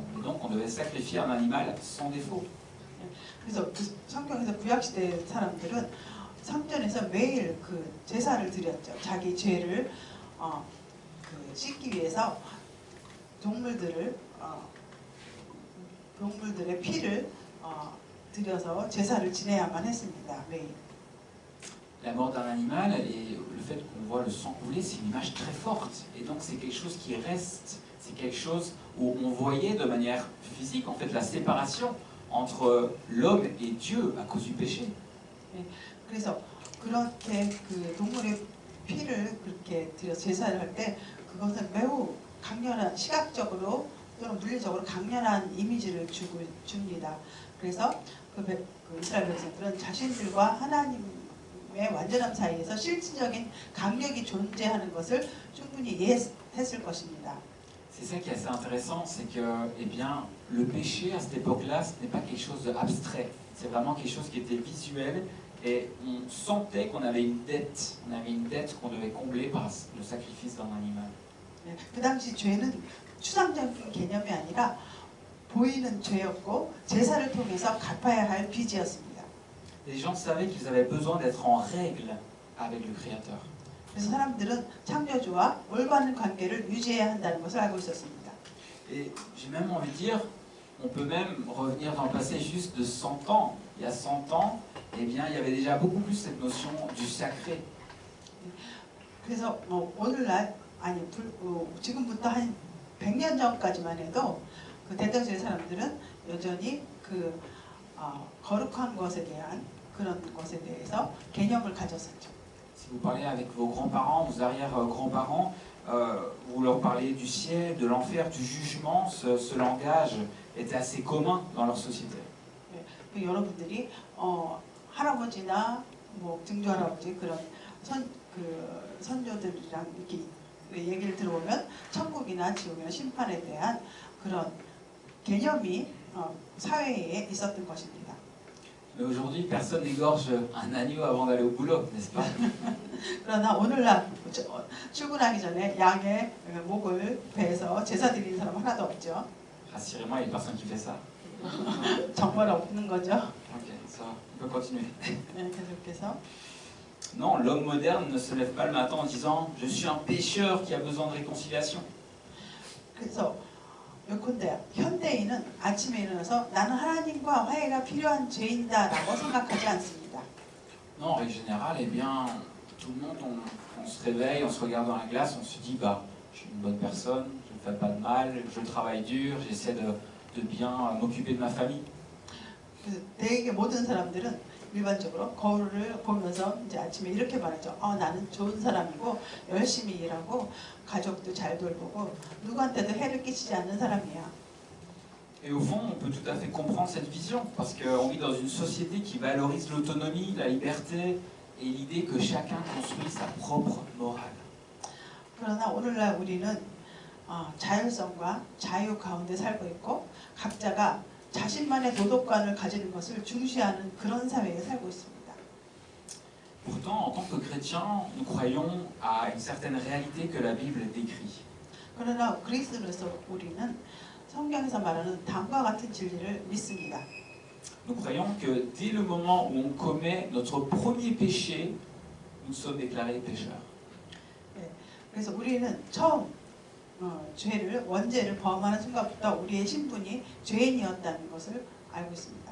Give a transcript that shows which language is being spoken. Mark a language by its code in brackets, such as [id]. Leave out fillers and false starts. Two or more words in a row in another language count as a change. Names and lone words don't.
[fr] Et donc, on devait sacrifier un animal sans défaut. [ko] 그래서 성경에서 구약시대 사람들은 성전에서 매일 그 제사를 드렸죠. 자기 죄를 그 씻기 위해서 동물들의 피를 들여서 제사를 지내야만 했습니다. 매일. [fr] La mort d'un animal et le fait qu'on voit le sang couler, c'est une image très forte. Et donc c'est quelque chose qui reste, c'est quelque chose où on voyait de manière physique en fait la séparation entre l'homme et Dieu à cause du péché. [ko] 그래서 그렇게 그 동물의 피를 그렇게 들여서 제사를 할 때 그것은 매우 강렬한 시각적으로 또는 물리적으로 강렬한 이미지를 줍니다. 그래서 그 이스라엘 백성들은 자신들과 하나님의 완전함 사이에서 실질적인 강력이 존재하는 것을 충분히 이해했을 것입니다. [fr] C'est ça qui est assez intéressant, c'est que eh bien, le péché à cette époque-là, ce n'est pas quelque chose d'abstrait. C'est vraiment quelque chose qui était visuel et on sentait qu'on avait une dette. On avait une dette qu'on devait combler par le sacrifice d'un animal. [ko] 그 당시 죄는 추상적인 개념이 아니라 보이는 죄였고 제사를 통해서 갚아야 할 빚이었습니다. [fr] Les gens savaient qu'ils avaient besoin d'être en règle avec le Créateur. [ko] 그래서 사람들은 창조주와 올바른 관계를 유지해야 한다는 것을 알고 있었습니다. [fr] Et j'ai même envie de dire, on peut même revenir dans le passé juste de 100 ans. Il y a 100 ans, eh bien, il y avait déjà beaucoup plus cette notion du sacré. [ko] 그래서 오늘날 아니 지금부터 한 100년 전까지만 해도 그 대덕주의 사람들은 여전히 그 거룩한 것에 대한 그런 것에 대해서 개념을 가졌었죠. [fr] Si vous parlez avec vos grands-parents, vos arrière-grands-parents, vous leur parlez du ciel, de l'enfer, du jugement, ce langage était assez commun dans leur société. [ko] 그 여러분들이 할아버지나 뭐 증조 할아버지 그런 선조들이랑 이렇게 얘기를 들어보면 천국이나 지옥이나 심판에 대한 그런 개념이 사회에 있었던 것입니다. [fr] Mais aujourd'hui, personne n'égorge un agneau avant d'aller au boulot, n'est-ce pas? [ko] 그러나 오늘날 출근하기 전에 양의 목을 베서 제사 드리는 사람 하나도 없죠. [fr] Rassurez-moi, il y a une personne qui fait ça. [ko] 정말 없는 거죠. [fr] Ok, ça, on peut continuer. [ko] 네, 계속해서. [fr] Non, l'homme moderne ne se lève pas le matin en disant « Je suis un pécheur qui a besoin de réconciliation ». [ko] 그래서 예컨대 현대인은 아침에 일어나서 나는 하나님과 화해가 필요한 죄인이다라고 생각하지 않습니다. [fr] Non, en règle générale, eh bien, tout le monde, on se réveille, on se regarde dans la glace, on se dit « Bah, je suis une bonne personne, je ne fais pas de mal, je travaille dur, j'essaie de bien m'occuper de ma famille ». [ko] 대개 모든 사람들은 일반적으로 거울을 보면서 이제 아침에 이렇게 말하죠. 나는 좋은 사람이고 열심히 일하고 가족도 잘 돌보고 누구한테도 해를 끼치지 않는 사람이야. [fr] Et au fond, on peut tout à fait comprendre cette vision, parce qu'on vit dans une société qui valorise l'autonomie, la liberté et l'idée que chacun construit sa propre morale. [ko] 그러나 오늘날 우리는 자율성과 자유 가운데 살고 있고 각자가 자신만의 도덕관을 가지는 것을 중시하는 그런 사회에 살고 있습니다. [fr] Pourtant, en tant que chrétiens, nous croyons à une certaine réalité que la Bible décrit. [ko] 그러나 그리스도로서 우리는 성경에서 말하는 다음과 같은 진리를 믿습니다. [fr] Nous croyons que dès le moment où on commet notre premier péché, nous sommes déclarés pécheurs. [ko] 그래서 우리는 처음 죄를 원죄를 범하는 순간부터 우리의 신분이 죄인이었다는 것을 알고 있습니다.